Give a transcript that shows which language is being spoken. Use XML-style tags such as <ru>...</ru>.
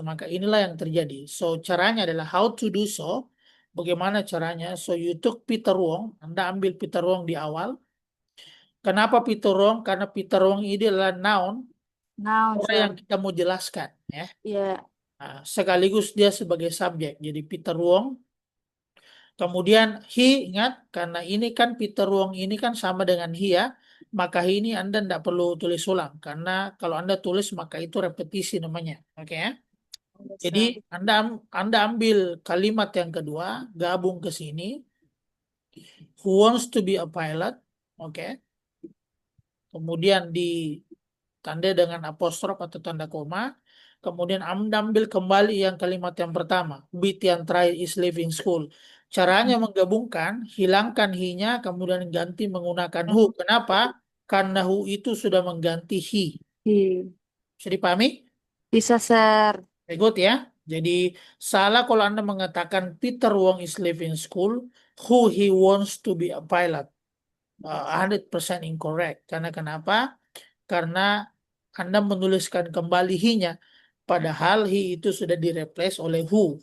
<id>Maka inilah yang terjadi. So caranya adalah</id> <en>how to do so.</en> <id>Bagaimana caranya?</id> <en>So you took Peter Wong,</en> <id>Anda ambil Peter Wong di awal. Kenapa Peter Wong? Karena Peter Wong ini adalah noun</id> <en>Noun,</en> <id>orang yang</id> <en>sir.</en> <id>kita mau jelaskan ya.</id> <en>Yeah.</en> <id>Nah, sekaligus dia sebagai subjek. Jadi Peter Wong. Kemudian he, ingat karena ini kan Peter Wong ini kan sama dengan he ya. Maka he ini Anda tidak perlu tulis ulang. Karena kalau Anda tulis maka itu repetisi namanya. Oke ya.</id> <en>Yes, sir.</en> <id>Jadi Anda ambil kalimat yang kedua, gabung ke sini.</id> <en>Who wants to be a pilot? Oke.</en> <id>Kemudian ditanda dengan apostrof atau tanda koma. Kemudian Anda ambil kembali yang kalimat yang pertama. Bit yang terakhir</id> <en>is leaving school.</en> <id>Caranya menggabungkan, hilangkan he-nya, kemudian ganti menggunakan who. Kenapa? Karena who itu sudah mengganti he. Iya. Bisa dipahami? Bisa, sir.</id> <en>Very good ya.</en> <id>Jadi salah kalau Anda mengatakan</id> <en>Peter Wong is leaving school, who he wants to be a pilot. 100% incorrect. Karena kenapa?</en> <id>Karena Anda menuliskan kembali he-nya. Padahal he itu sudah direplace oleh who.</id>